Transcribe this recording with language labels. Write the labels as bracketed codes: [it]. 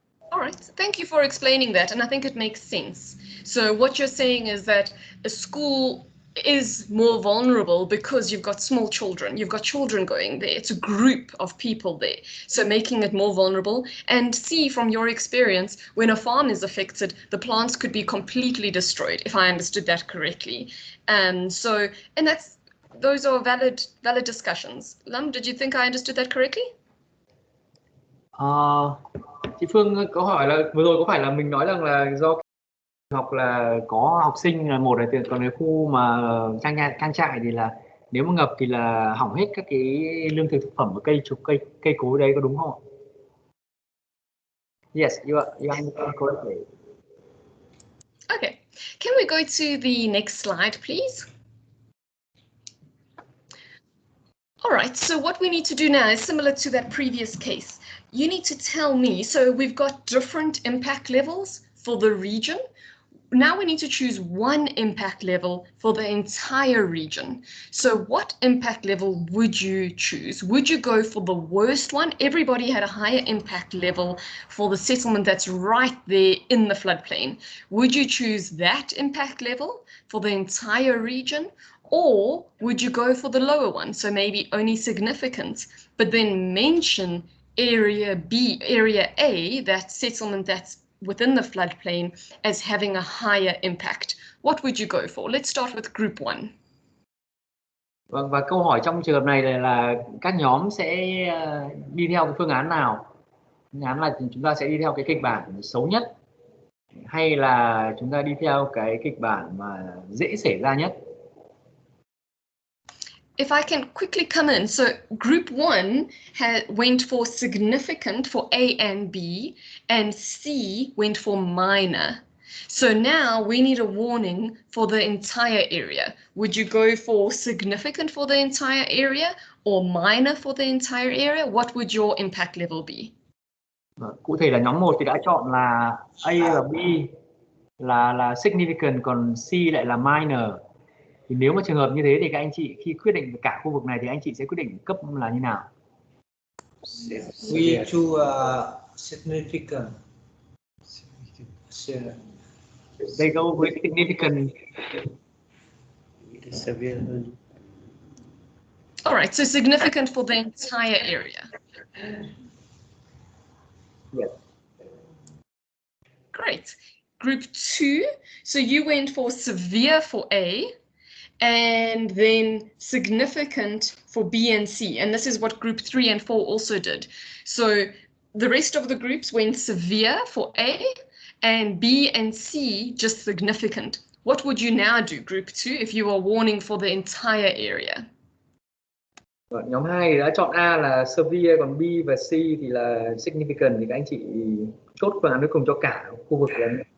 [en] All right, thank you for explaining that, and I think it makes sense. So what you're saying is that a school is more vulnerable because you've got small children, you've got children going there, it's a group of people there, so making it more vulnerable. And C, from your experience, when a farm is affected, the plants could be completely destroyed, if I understood that correctly. And those are valid discussions. Lam, did you think I understood that correctly? [vi] Chị Phương có hỏi là vừa rồi có phải là mình nói rằng là do học là có học sinh là một, là còn cái khu mà trang trại thì là nếu mà ngập thì là hỏng hết các cái lương thực thực phẩm và cây cối đấy, có đúng không ạ? [en] Yes, you understand correctly. Okay, can we go to the next slide, please? All right, so what we need to do now is similar to that previous case. You need to tell me, so we've got different impact levels for the region. Now we need to choose one impact level for the entire region. So what impact level would you choose? Would you go for the worst one? Everybody had a higher impact level for the settlement that's right there in the floodplain. Would you choose that impact level for the entire region? Or would you go for the lower one, so maybe only significant, but then mention area B, area A, that settlement that's within the floodplain, as having a higher impact? What would you go for? Let's start with group 1. [vi] Vâng, và câu hỏi trong trường hợp này là các nhóm sẽ đi theo cái phương án nào? Phương án là chúng ta sẽ đi theo cái kịch bản xấu nhất, hay là chúng ta đi theo cái kịch bản mà dễ xảy ra nhất? [en] If I can quickly come in, so group 1 went for significant for A and B, and C went for minor. So now we need a warning for the entire area. Would you go for significant for the entire area or minor for the entire area? What would your impact level be? [vi] Cụ thể là nhóm 1 thì đã chọn là A và B là significant, còn C lại là minor. Thì nếu mà trường hợp như thế thì các anh chị khi quyết định cả khu vực này thì anh chị sẽ quyết định cấp là như nào? [en] We choose significant. They go with significant. [vi] Severe hơn. [en] All right, so significant for the entire area. Yes. Great. Group 2, so you went for severe for A, and then significant for B and C. And this is what group 3 and 4 also did. So the rest of the groups went severe for A, and B and C just significant. What would you now do, group 2, if you were warning for the entire area? [vi] Nhóm 2 đã chọn A là severe, còn B và C thì là significant, thì các anh chị chốt phương án cuối cùng cho cả khu vực đấy.